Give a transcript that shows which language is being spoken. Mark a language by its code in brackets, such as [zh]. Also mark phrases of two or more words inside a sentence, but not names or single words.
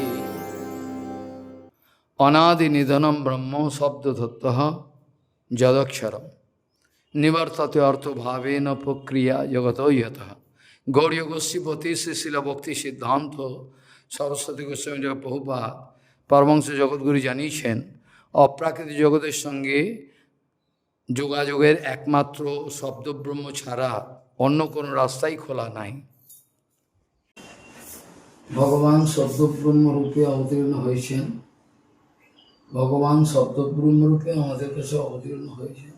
[sa] अनादि निधनम ब्रह्म शब्द तत्व जदक्षरम निवर्तते अर्थ भावेन प्रक्रिया जगतो यतः। [bn] गौरीय गोष्ठीपति श्री शिल भक्ति सिद्धांत सरस्वती गोस्वामी प्रभुपाद परमहंस जगद्गुरु জানিয়েছেন অপ্রাকৃতিক জগতের সঙ্গে যোগাযোগের একমাত্র শব্দব্রহ্ম ছাড়া অন্য কোনো রাস্তাই খোলা নাই। ভগবান শব্দব্রহ্ম রূপে অবতীর্ণ হয়েছেন, ভগবান শব্দব্রহ্ম রূপে আমাদের কাছে অবতীর্ণ হয়েছেন।